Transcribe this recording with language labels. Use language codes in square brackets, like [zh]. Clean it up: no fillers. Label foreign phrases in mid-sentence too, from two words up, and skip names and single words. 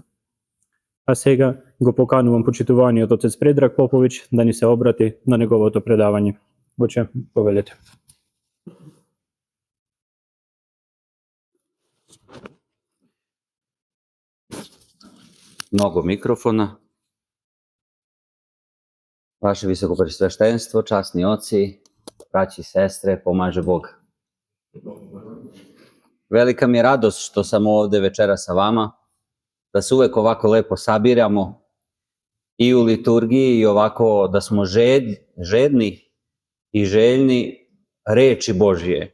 [mk] А сега го поканувам почитуваниот отец Предраг Попович да ни се обрати на неговото предавање. Отче, повелете. Много микрофона. [sr] Vaše visokopredstavštenstvo, časni oci, braći i sestre, pomaže Bog. Velika mi je radost što sam ovde večera sa vama, da se uvek ovako lepo sabiramo i u liturgiji i ovako da smo žedni i željni reči Božije.